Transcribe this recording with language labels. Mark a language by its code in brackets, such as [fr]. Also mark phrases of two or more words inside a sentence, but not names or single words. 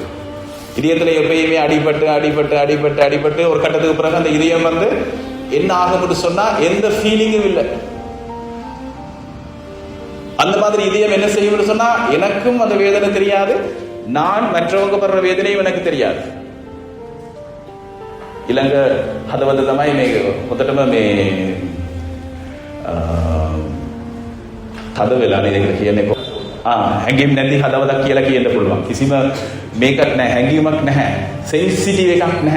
[ta] இதயத்துல எப்பயுமே அடிபட்டு அடிபட்டு அடிபட்டு அடிபட்டு ஒரு கட்டத்துக்கு பிறகு அந்த இதயம் வந்து என்ன ஆகும்னு சொன்னா எந்த ஃபீலிங்கும் இல்லை. அந்த மாதிரி இதயம் என்ன செய்யும்னு சொன்னா எனக்கும் அந்த வேதனை தெரியாது, நான் மற்றவங்க படுற வேதனையும் எனக்கு தெரியாது. [si] ඊළඟ හදවත තමයි මේ හොඳටම මේ තද වෙලා නේද කියලා කියන්නේ. හැඟීම් නැති හදවතක් කියලා කියන්න පුළුවන්. කිසිම මේකක් නැහැ, හැඟීමක් නැහැ, සෙන්සිටිව් එකක් නැහැ.